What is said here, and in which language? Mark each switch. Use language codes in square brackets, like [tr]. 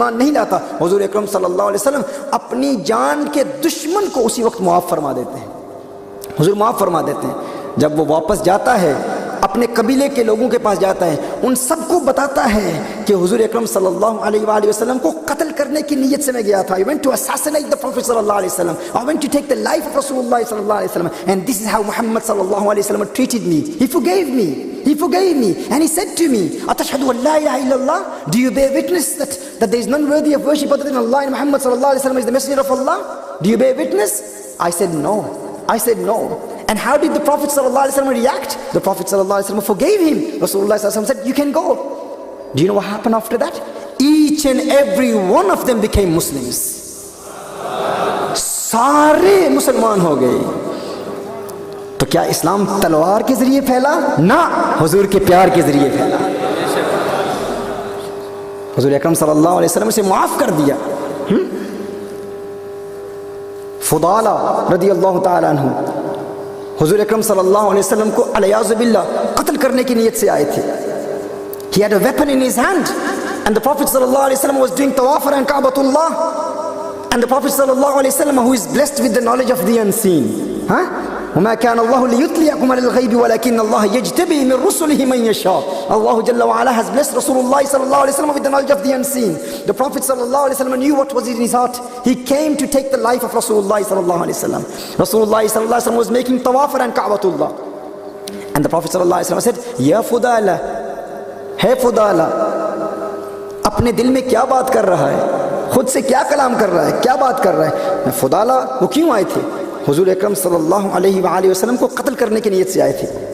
[ur] لاتا۔ حضور اکرم صلی اللہ علیہ وسلم اپنی جان کے دشمن کو اسی وقت معاف فرما دیتے ہیں، حضور معاف فرما دیتے ہیں۔ جب وہ واپس جاتا ہے اپنے قبیلے کے لوگوں کے پاس جاتا ہے، ان سب کو بتاتا ہے کہ حضور اکرم صلی اللہ علیہ وآلہ وسلم کو قتل کرنے کی نیت سے میں گیا تھا۔ [en] I went to assassinate the Prophet [ur] صلی اللہ علیہ وسلم. [en] I went to take the life of Rasulullah صلی اللہ علیہ وسلم. And this is how Muhammad صلی اللہ علیہ وسلم treated me. He forgave me. He forgave me. And he said to me, [ar] أَتَشْهَدُ أَنْ لَا إِلَهَ إِلَّا اللَّهِ? [en] Do you bear witness that there is none worthy of worship other than Allah and Muhammad صلی اللہ علیہ وسلم is the messenger of Allah? Do you bear witness? I said no. And how did the Prophet ﷺ react? The Prophet ﷺ forgave him. Rasulullah ﷺ said, you can go. Do you know what happened after that? Each and every one of them became Muslims. [ur] سارے مسلمان ہو گئے۔ تو کیا اسلام تلوار کے ذریعے پھیلا؟ نہ، حضور کے پیار کے ذریعے پھیلا۔ حضور اکرم صلی اللہ علیہ وسلم اسے معاف کر دیا۔ فضالہ رضی اللہ تعالیٰ عنہ حضور اکرم صلی اللہ علیہ وسلم کو علیاذ باللہ قتل کرنے کی نیت سے آئے تھے۔ [en] He had a weapon in his hand and the Prophet صلی اللہ علیہ وسلم was doing tawaf around Ka'batullah, and the Prophet صلی اللہ علیہ وسلم who is blessed with the knowledge of the unseen, [ar] وَمَا كَانَ اللَّهُ لِيُطْلِعَكُمْ عَلَى الْغَيْبِ وَلَكِنَّ اللَّهَ يَجْتَبِي مِنْ رُسُلِهِ مَنْ يَشَاءُ. [en] Allah Jalla wa Ala has blessed Rasulullah sallallahu alaihi wasallam with the knowledge of the unseen. The Prophet sallallahu alaihi wasallam knew what was in his heart. He came to take the life of Rasulullah sallallahu alaihi wasallam. Rasulullah sallallahu alaihi wasallam was making tawaf around Ka'batullah, and the Prophet sallallahu alaihi wasallam said, Ya Fudala, hey Fudala, [ur] اپنے دل میں کیا بات کر رہا ہے؟ خود سے کیا کلام کر رہا ہے؟ کیا بات کر رہا ہے؟ فضالہ وہ کیوں آئے تھے؟ حضور اکرم صلی اللہ علیہ وآلہ وسلم کو قتل کرنے کی نیت سے آئے تھے۔